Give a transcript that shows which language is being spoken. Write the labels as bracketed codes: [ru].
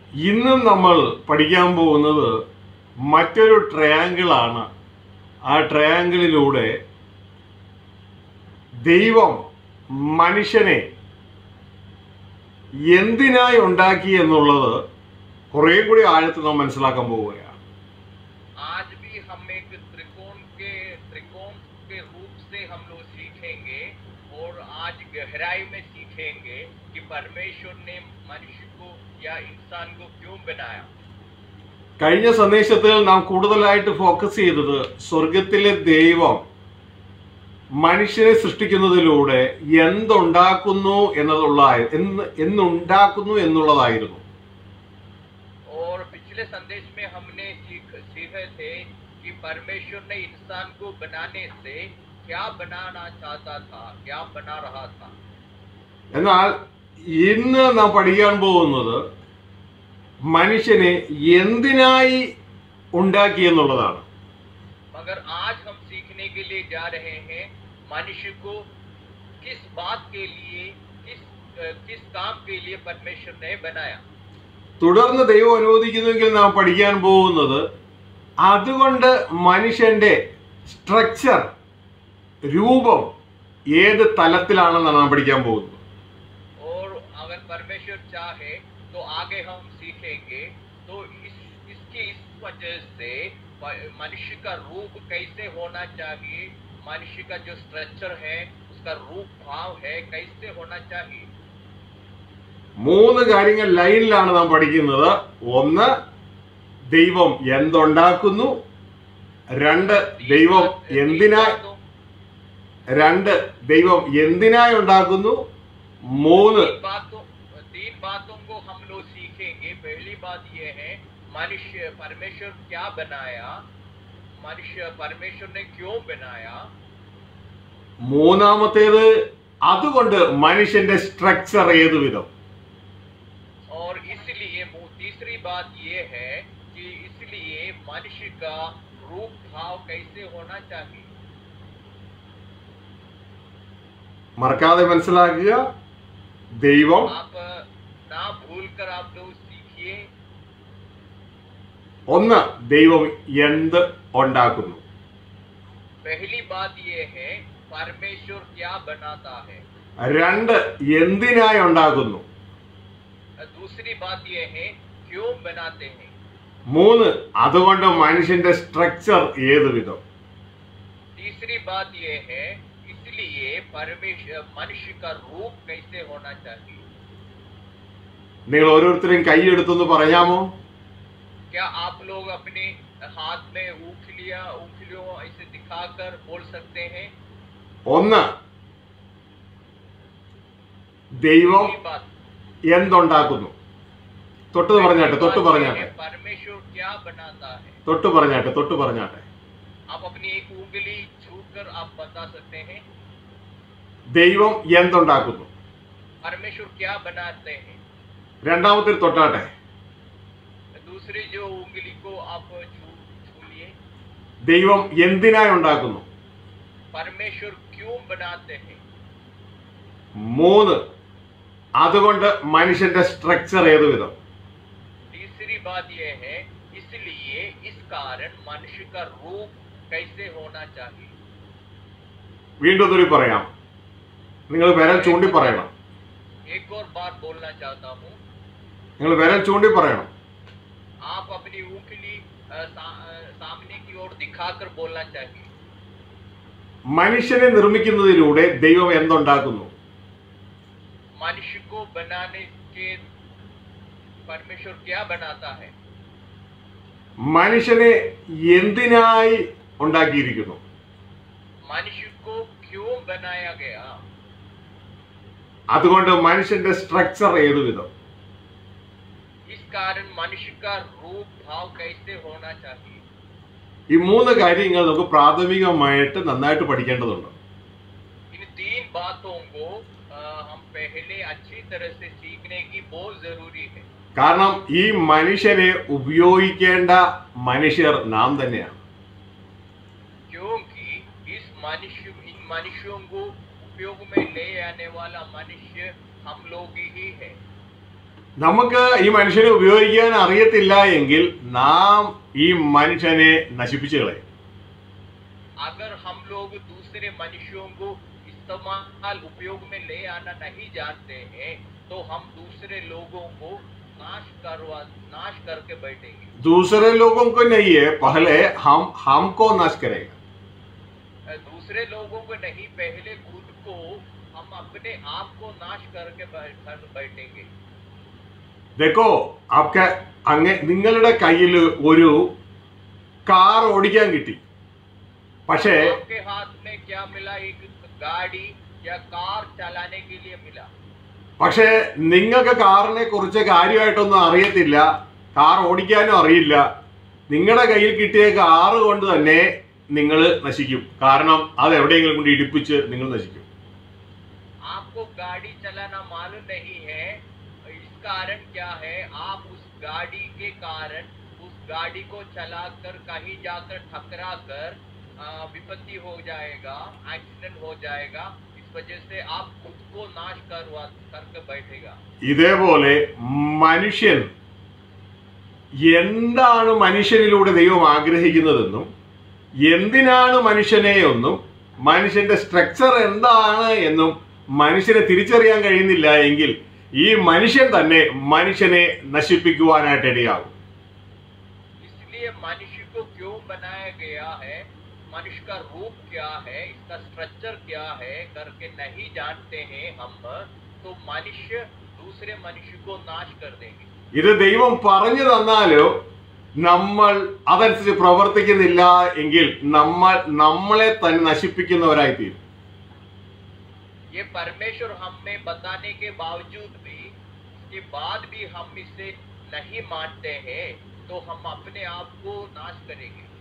[ml] ഇന്നും നമ്മൾ പഠിക്കാൻ പോകുന്നത് മറ്റൊരു ട്രയാങ്കിളാണ്. ആ ട്രയാങ്കിളിലൂടെ ദൈവം മനുഷ്യനെ എന്തിനായി ഉണ്ടാക്കി എന്നുള്ളത് കുറെ കൂടി ആഴത്തിൽ നാം മനസ്സിലാക്കാൻ പോവുകയാണ്. [hi] आज भी हम एक त्रिकोण के रूप से हम लोग सीखेंगे और आज गहराई में सीखेंगे कि परमेश्वर ने मनुष्य को या इंसान को क्यों बनाया. [ml] കഴിഞ്ഞ സന്ദേശത്തിൽ നാം കൂടുതലായിട്ട് ഫോക്കസ് ചെയ്തത് സ്വർഗത്തിലെ ദൈവം മനുഷ്യനെ സൃഷ്ടിക്കുന്നതിലൂടെ എന്തുണ്ടാക്കുന്നു എന്നുള്ളതായിരുന്നു. [hi] और पिछले संदेश में हमने सीखे थे कि परमेश्वर ने इंसान को बनाने से क्या बनाना चाहता था, क्या बना रहा था. [ml] എന്നാൽ ഇന്ന് നാം പഠിക്കാൻ പോകുന്നത് മനുഷ്യനെ എന്തിനായി ഉണ്ടാക്കി എന്നുള്ളതാണ്. [hi] मगर आज हम सीखने के लिए जा रहे हैं मनुष्य को किस बात के लिए, किस काम के लिए परमेश्वर ने बनाया. [ml] തുടർന്ന് ദൈവം അനുവദിക്കുന്നെങ്കിൽ നാം പഠിക്കാൻ പോകുന്നത് അതുകൊണ്ട് മനുഷ്യന്റെ സ്ട്രക്ചർ, രൂപം ഏത് തലത്തിലാണെന്നാണ് നാം പഠിക്കാൻ പോകുന്നത്. [hi] और अगर परमेश्वर चाहे तो आगे हम सीखेंगे तो इसकी इस वजह से मनुष्य का रूप कैसे होना चाहिए, मनुष्य का जो स्ट्रक्चर है, उसका रूप भाव है, कैसे होना चाहिए. [ml] മൂന്ന് കാര്യങ്ങൾ ലൈനിലാണ് നാം പഠിക്കുന്നത്. ഒന്ന്, ദൈവം എന്തുണ്ടാക്കുന്നു. രണ്ട് ദൈവം എന്തിനായി ഉണ്ടാക്കുന്നു? മൂന്ന് [hi] तीन बातों को हम लोग सीखेंगे। पहली बात यह है मनुष्य परमेश्वर क्या बनाया, मनुष्य परमेश्वर ने क्यों बनाया। [ml] മൂന്നാമത്തേത് അതുകൊണ്ട് മനുഷ്യന്റെ സ്ട്രക്ചർ ഏതു വിധം. [hi] और इसलिए तीसरी बात ये है कि इसलिए मनुष्य का रूप भाव कैसे होना चाहिए। [ml] മറക്കാതെ മനസ്സിലാക്കുക. ദൈവം [hi] आप ना भूलकर आप लोग सीखिए। [ml] ഒന്ന്, ദൈവം എന്ത് ഉണ്ടാക്കുന്നു. [hi] पहली बात ये है परमेश्वर क्या बनाता है। [ml] രണ്ട്, എന്തിനായി ഉണ്ടാക്കുന്നു. [hi] दूसरी बात ये है क्यों बनाते हैं। [ml] മൂന്ന്, അതുകൊണ്ട് മനുഷ്യന്റെ സ്ട്രക്ചർ ഏതു വിധം. [hi] तीसरी बात ये है इसलिए परमेश्वर मनुष्य का रूप कैसे होना चाहिए। [ml] നിങ്ങൾ ഓരോരുത്തരും കൈയെടുത്തൊന്ന് പറയാമോ? [hi] क्या आप लोग अपने हाथ में उंगलियों ऐसे दिखाकर बोल सकते हैं। [ml] ഒന്ന്, ദൈവം [hi] पहली बात [ml] എന്തുണ്ടാക്കുന്നു. തൊട്ട് പറഞ്ഞാട്ടെ. [hi] परमेश्वर क्या बनाता है। [ml] തൊട്ട് പറഞ്ഞാട്ടെ. [hi] आप अपनी एक उंगली छूकर आप बता सकते हैं। [ml] ദൈവം എന്തുണ്ടാക്കുന്നു. [hi] परमेश्वर क्या बनाते हैं। [ml] രണ്ടാമത്തെ തൊട്ടാട്ടെ. [hi] दूसरी जो उंगली को आप छू लिए। [ml] ദൈവം എന്തിനായി ഉണ്ടാക്കുന്നു. [hi] परमेश्वर क्यों बनाते हैं। [ml] മൂന്ന്, അതുകൊണ്ട് മനുഷ്യന്റെ സ്ട്രക്ചർ ഏതു വിധം. [hi] तीसरी बात यह है इसलिए इस कारण मनुष्य का रूप कैसे होना चाहिए। [ml] വീണ്ടും ഒന്നുകൂടി പറയാം. നിങ്ങൾ വിരൽ ചൂണ്ടി പറയണം. [hi] एक और बार बोलना चाहता हूँ। [ml] നിങ്ങൾ വിരൽ ചൂണ്ടി പറയണം. [hi] आप अपनी उंगली सामने की ओर दिखाकर बोलना चाहिए। [ml] മനുഷ്യനെ നിർമ്മിക്കുന്നതിലൂടെ ദൈവം എന്തുണ്ടാക്കുന്നു. [hi] मनुष्य को बनाने के परमेश्वर क्या बनाता है। [ml] മനുഷ്യനെ എന്തിനായി ഉണ്ടാക്കിയിരിക്കുന്നു. [hi] मनुष्य को क्यों बनाया गया। [ml] അതുകൊണ്ട് മനുഷ്യന്റെ സ്ട്രക്ചർ ഏതു വിധം. [hi] इस कारण मनुष्य का रूप भाव कैसे होना चाहिए। [ml] ഈ മൂന്ന് കാര്യങ്ങൾ നമുക്ക് പ്രാഥമികമായിട്ട് നന്നായിട്ട് പഠിക്കേണ്ടതുണ്ട്. [hi] इन तीन बातों को हम पहले अच्छी तरह से सीखने की बहुत जरूरी है। [ml] കാരണം ഈ മനുഷ്യനെ ഉപയോഗിക്കേണ്ട മനുഷ്യർ നാം തന്നെയാണ്. [hi] क्योंकि इन मनुष्यों को उपयोग में ले आने वाला मनुष्य हम लोग ही है। [ml] നമുക്ക് ഈ മനുഷ്യനെ ഉപയോഗിക്കാൻ അറിയത്തില്ല എങ്കിൽ നാം ഈ മനുഷ്യനെ നശിപ്പിച്ചു കളയും. [hi] अगर हम लोग दूसरे मनुष्यों को इस्तेमाल उपयोग में ले आना नहीं जानते हैं तो हम दूसरे लोगों को नाश करके बैठेंगे। दूसरे लोगों को नहीं है, पहले हमको नाश करेगा। दूसरे लोगों को नहीं, पहले खुद को हम अपने आप को नाश करके बैठेंगे। देखो आपका [ml] നിങ്ങളുടെ കയ്യിൽ ഒരു കാർ ഓടിക്കാൻ കിട്ടി. പക്ഷേ [hi] आपके हाथ में क्या मिला, एक गाड़ी या कार चलाने के लिए मिला। [ml] പക്ഷേ നിങ്ങൾക്ക് കാറിനെ കുറിച്ച് കാര്യമായിട്ടൊന്നും അറിയത്തില്ല, കാർ ഓടിക്കാനും അറിയില്ല. നിങ്ങളുടെ കയ്യിൽ കിട്ടിയ കാറ് കൊണ്ട് തന്നെ നിങ്ങൾ നശിക്കും. കാരണം അത് എവിടെയെങ്കിലും കൊണ്ട് ഇടിപ്പിച്ച് നിങ്ങൾ നശിക്കും. [hi] आपको गाड़ी चलाना मालूम नहीं है, इस कारण क्या है आप उस गाड़ी के कारण उस गाड़ी को चलाकर कहीं जाकर टकरा कर विपत्ति हो जाएगा, एक्सीडेंट हो जाएगा। इस वजह से आप खुद को नाश करके बैठेगा। [ml] ഇതേപോലെ മനുഷ്യൻ എന്താണ് മനുഷ്യനിലൂടെ ദൈവം ആഗ്രഹിക്കുന്നതെന്നും എന്തിനാണ് മനുഷ്യനെ എന്നും മനുഷ്യന്റെ സ്ട്രക്ചർ എന്താണ് എന്നും മനുഷ്യനെ തിരിച്ചറിയാൻ കഴിയുന്നില്ല എങ്കിൽ ഈ മനുഷ്യൻ തന്നെ മനുഷ്യനെ നശിപ്പിക്കുവാനായിട്ട് ഇടയാകും. [hi] इसलिए मनुष्य को क्यों बनाया गया है, मनुष्य का रूप क्या है, इसका स्ट्रक्चर क्या है करके नहीं जानते हैं हम, तो मनुष्य दूसरे मनुष्य को नाश कर देंगे। [ml] ഇത് ദൈവം പറഞ്ഞു തന്നാലോ നമ്മൾ അതനുസരിച്ച് പ്രവർത്തിക്കുന്നില്ല എങ്കിൽ നമ്മളെ തന്നെ നശിപ്പിക്കുന്നവരായി തീരും. [hi] ये परमेश्वर हमें बताने के बावजूद भी, इसके बाद भी हम इसे नहीं मानते हैं, तो हम अपने आप को नाश करेंगे.